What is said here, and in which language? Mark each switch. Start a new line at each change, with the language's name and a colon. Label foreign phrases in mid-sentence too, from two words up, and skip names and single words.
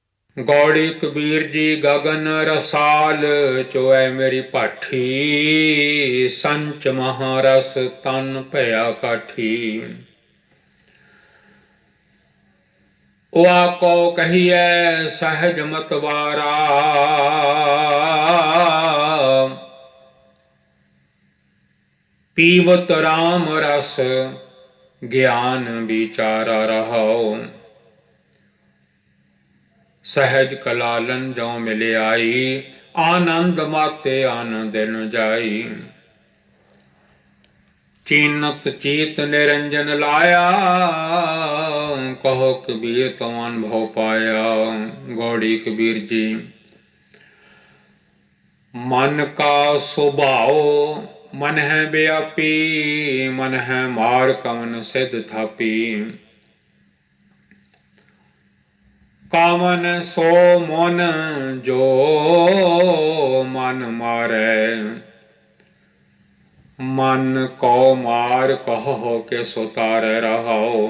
Hindi: गौड़ी कबीर जी गगन रसाल, चोए मेरी पाठी, संच महारस तन भया काठी। उआ को कहिए सहज मतवारा, पीवत राम रस ज्ञान विचारा रहो। सहज कलालन जो मिले आई, आनंद माते आनंद न जाई। चीनत चीत निरंजन लाया, कहो कबीर तो अनुभव पाया। गौड़ी कबीर जी मन का स्वभाव मन है व्यापी, मन है मार कवन सिद्ध थापी। कामन सो मन जो मन मारे, मन को मार कहो के सुतार रहो।